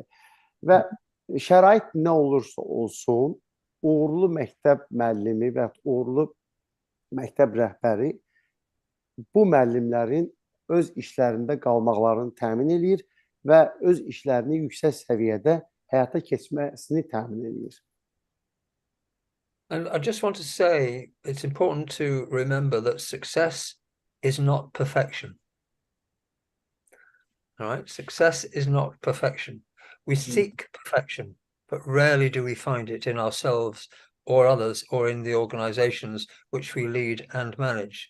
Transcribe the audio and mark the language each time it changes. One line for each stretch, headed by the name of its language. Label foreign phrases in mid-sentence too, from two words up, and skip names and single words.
Azerbaijani: Və şərait nə olursa olsun, uğurlu məktəb müəllimi və uğurlu məktəb rəhbəri bu müəllimlərin öz işlərində qalmaqlarını təmin edir və öz işlərini yüksək səviyyədə həyata keçməsini təmin edir.
English: And I just want to say it's important to remember that success is not perfection. All right, success is not perfection. We seek perfection, but rarely do we find it in ourselves or others or in the organizations which we lead and manage.